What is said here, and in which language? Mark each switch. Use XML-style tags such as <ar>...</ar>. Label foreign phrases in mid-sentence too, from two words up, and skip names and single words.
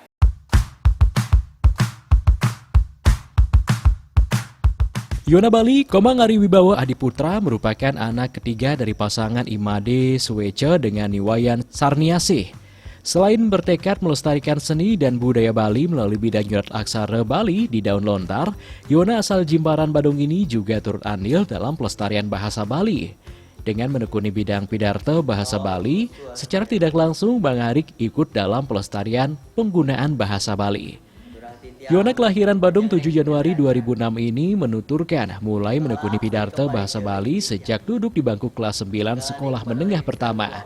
<id>Yonabali Komang Ari Wibawa Adiputra merupakan anak ketiga dari pasangan Imade Suwece dengan Niwayan Sarniasih. Selain bertekad melestarikan seni dan budaya Bali melalui bidang nyurat aksara Bali di daun lontar, Yona asal Jimbaran Badung ini juga turut andil dalam pelestarian bahasa Bali. Dengan menekuni bidang pidarta bahasa Bali, secara tidak langsung Bang Arik ikut dalam pelestarian penggunaan bahasa Bali. Yona kelahiran Badung 7 Januari 2006 ini menuturkan mulai menekuni pidarta bahasa Bali sejak duduk di bangku kelas 9 sekolah menengah pertama.</id>